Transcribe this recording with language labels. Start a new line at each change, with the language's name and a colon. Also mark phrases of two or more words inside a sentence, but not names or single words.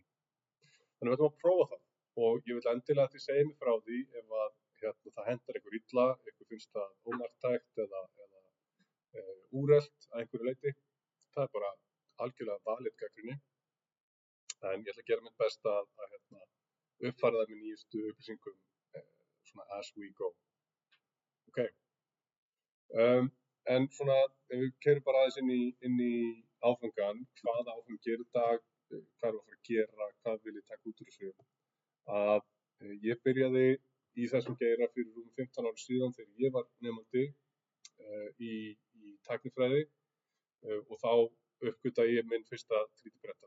Icelandic: Þannig við ætlum að prófa það og ég vil endilega að þið segja mér frá því ef að það hentar ykkur illa, ykkur finnst það ómarktækt eða úrelt að einhverju leyti. Það er bara algjörlega valid gagnrýni. En ég ætla að gera mitt besta að uppfæra það með nýjustu upplýsingum svona
English: as we go.
Icelandic: Ok. En svona, ef við keyrum bara aðeins inn í áfangan, hvaða áfang gerir í dag, hvað erum við að fara að gera, hvað vil ég taka út úr þessu. Að ég byrjaði í þessum geira fyrir rúmum 15 árum síðan þegar ég var nemandi í tæknifræði og þá uppgötvaði ég minn fyrsta 3D-prentara.